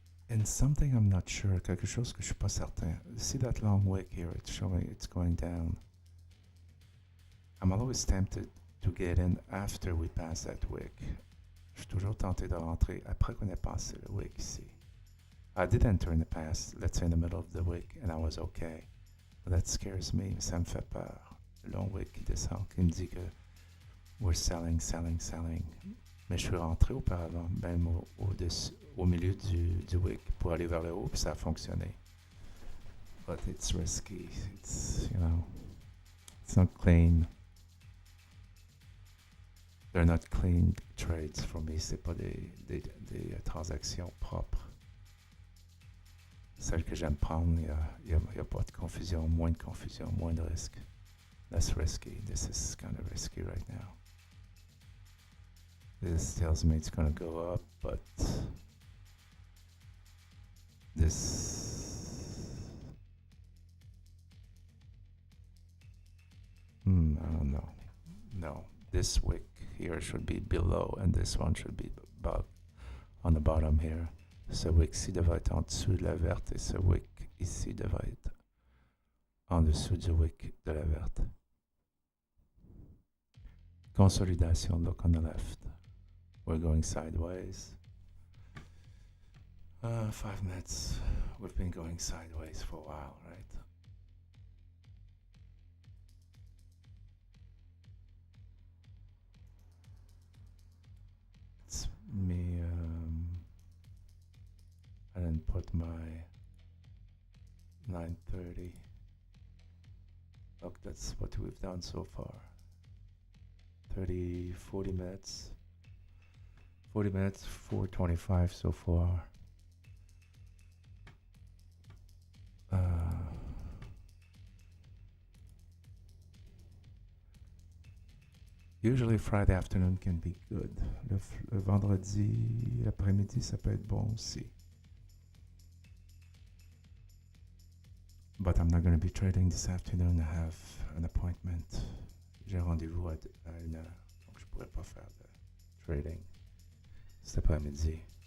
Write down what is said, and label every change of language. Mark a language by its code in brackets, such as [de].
[en] And something I'm not sure, [fr] quelque chose que je suis pas certain. [en] See that long wick here, it's showing it's going down. I'm always tempted to get in after we pass that wick. [fr] Je suis toujours tenté de rentrer après qu'on ait passé le wick ici. [en] I did enter in the past, let's say in the middle of the wick, and I was okay. But that scares me, [fr] ça me fait peur. Le long wick qui descend, qui me dit que [en] we're selling, selling, selling. [fr] Mais je suis rentré auparavant, même au milieu du wick pour aller vers le haut, puis ça a fonctionné. [en] But it's risky, it's, you know, it's not clean. They're not clean trades for me, [fr] c'est pas des transactions propres. Celles que j'aime prendre, il y a pas de confusion, moins de risque. [en] Less risky. This is kind of risky right now. This tells me it's going to go up, but this... I don't know. No, this wick here should be below, and this one should be about on the bottom here. [fr] Ce wick-ci devrait être en dessous de la verte, et ce wick ici devrait être en dessous du wick de la verte. [en] Consolidation, look on the left. We're going sideways. 5 minutes. We've been going sideways for a while, right? It's me. I didn't put my 9:30. Look, that's what we've done so far. 40 minutes. 40 minutes, 4:25 so far. Usually Friday afternoon can be good. [fr] Le vendredi après-midi, ça peut être bon aussi. [en] But I'm not going to be trading this afternoon. I have an appointment. [fr] J'ai rendez-vous à 1h, donc je pourrais pas faire de trading cet après-midi.